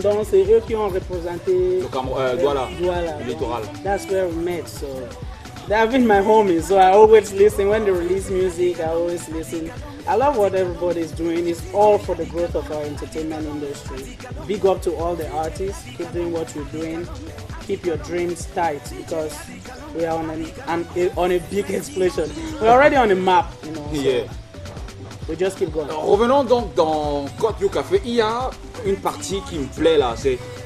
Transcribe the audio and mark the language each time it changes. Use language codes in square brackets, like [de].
[fr] Donc c'est eux qui ont représenté Douala, le littoral. [en] That's where we met. So they've been my homies. So I always listen when they release music. I always listen. I love what everybody's doing. It's all for the growth of our entertainment industry. Big up to all the artists. Keep doing what you're doing. Keep your dreams tight because we are on a big explosion. We're already on the map, you know. Yeah. We just keep going. [fr] Revenons donc dans Akotu Cafe. Il y a une partie qui me plaît là, c'est.